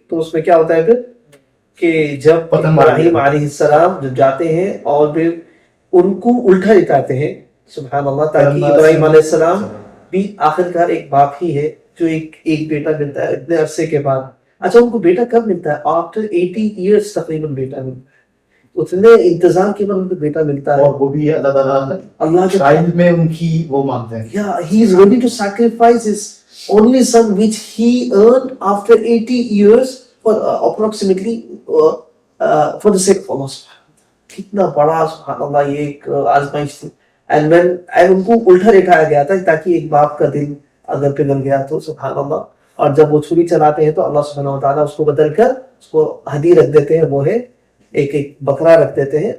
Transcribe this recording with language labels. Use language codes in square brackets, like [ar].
[ur] تو اس میں کیا ہوتا ہے پھر کہ جب ابراہیم علیہ السلام جب جاتے ہیں اور پھر ان کو الٹا لٹاتے ہیں, سبحان اللہ, تاکہ ابراہیم علیہ السلام بھی آخرکار ایک باپ ہی ہے جو ایک بیٹا ملتا ہے اتنے عرصے کے بعد. اچھا ان کو بیٹا کب ملتا ہے؟ [en] after 80 years [ur] تقریباً بیٹا ملتا ہے. اتنے انتظار کے بعد ان کو بیٹا ملتا ہے, اور وہ بھی اللہ تعالیٰ اللہ کے شاید میں ان کی وہ مانتے ہیں. [en] Yeah, he is ready to sacrifice his only son which he earned after 80 years for approximately for the sake of Allah. [ur] کتنا بڑا سبحان اللہ یہ ایک آزمائش تھی. and ان کو الٹا لٹایا گیا تھا تاکہ ایک باپ کا دل اگر پگھل گیا تو سبحان اللہ, اور جب وہ چھری چلاتے ہیں تو اللہ سبحانہ وتعالیٰ اس کو بدل کر اس کو ہدی رکھ دیتے ہیں, وہ ہے ایک بکرا رکھ دیتے ہیں.